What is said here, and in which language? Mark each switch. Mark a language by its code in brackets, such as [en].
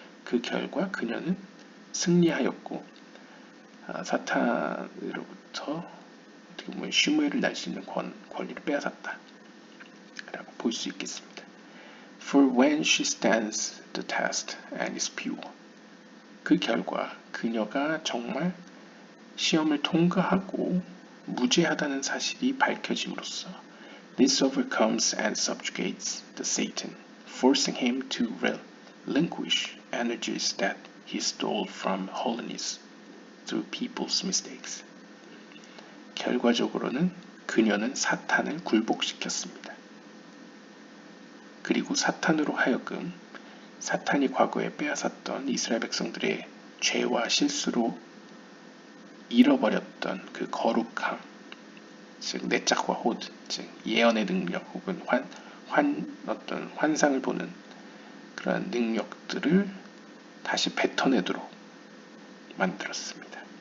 [ko] 그 결과 그녀는 승리하였고 사탄으로부터 어떻게 보면 슈무엘을 날 수 있는 권리를 빼앗았다 라고 볼 수 있겠습니다. [en] For when she stands the test and is pure, [ko] 그 결과 그녀가 정말 시험을 통과하고 무죄하다는 사실이 밝혀짐으로써 [en] This overcomes and subjugates the Satan, forcing him to relinquish energies that he stole from holiness through people's mistakes. [ko] 결과적으로는 그녀는 사탄을 굴복시켰습니다. 그리고 사탄으로 하여금 사탄이 과거에 빼앗았던 이스라엘 백성들의 죄와 실수로 잃어버렸던 그 거룩함, 즉 내짝과 호드, 즉 예언의 능력 혹은 어떤 환상을 보는 그런 능력들을 다시 뱉어내도록 만들었습니다.